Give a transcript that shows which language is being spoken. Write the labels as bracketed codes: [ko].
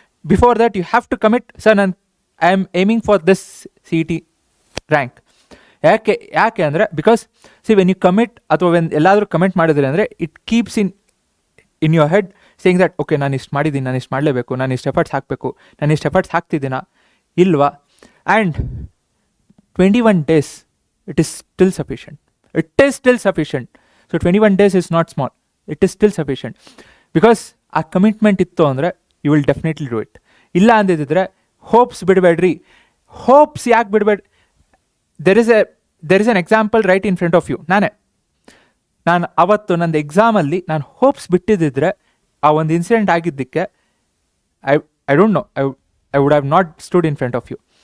[en] before that you have to commit, [kn] sir ನಾನು [en] I am aiming for this CT rank. [kn] ಯಾಕೆ ಅಂದರೆ [en] because when you commit [kn] ಅಥವಾ when ಎಲ್ಲಾದರೂ comment ಮಾಡಿದ್ರೆ ಅಂದರೆ [en] it keeps in your head saying that okay [kn] ನಾನು ಇಷ್ಟು ಮಾಡಿದ್ದೀನಿ, ನಾನು ಇಷ್ಟು ಮಾಡಲೇಬೇಕು, ನಾನು ಇಷ್ಟು ಎಫರ್ಟ್ಸ್ ಹಾಕಬೇಕು, ನಾನು ಇಷ್ಟು ಎಫರ್ಟ್ಸ್ ಹಾಕ್ತಿದ್ದೀನಾ ಇಲ್ವಾ. [en] And 21 days it is still sufficient. It is still sufficient. So 21 days is not small. It is still sufficient. Because [kn] ಆ ಕಮಿಟ್ಮೆಂಟ್ ಇತ್ತು ಅಂದರೆ [en] You will definitely do it. [kn] ಇಲ್ಲ ಅಂದಿದ್ದರೆ ಹೋಪ್ಸ್ ಬಿಡಬೇಡ್ರಿ. ಹೋಪ್ಸ್ ಯಾಕೆ ಬಿಡಬೇಡ್ರಿ? [en] There is an example right in front of you. [kn] ನಾನು ಅವತ್ತು ನಂದು ಎಕ್ಸಾಮಲ್ಲಿ ನಾನು ಹೋಪ್ಸ್ ಬಿಟ್ಟಿದ್ದಿದ್ರೆ ಆ ಒಂದು ಇನ್ಸಿಡೆಂಟ್ ಆಗಿದ್ದಕ್ಕೆ [en] I don't know, I would have not stood in front of you.